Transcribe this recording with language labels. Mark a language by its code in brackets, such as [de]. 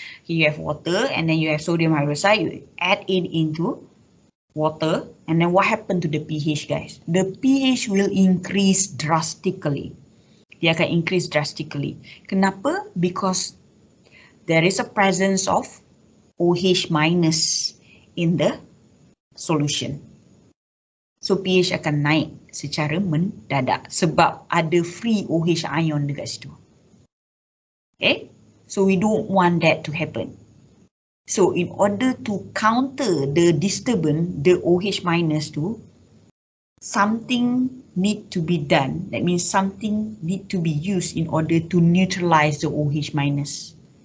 [en] Okay, you have water and then you have sodium hydroxide. You add it into water, and then what happened to the pH, guys? The pH will increase drastically. [ms] Dia akan [en] increase drastically. [ms] Kenapa? [en] Because there is a presence of OH minus in the solution. [ms] So pH akan naik secara mendadak sebab ada free OH ion dekat situ. [en] Okay, so we don't want that to happen. So in order to counter the disturbance, the OH minus tu, something need to be done. That means something need to be used in order to neutralize the OH minus.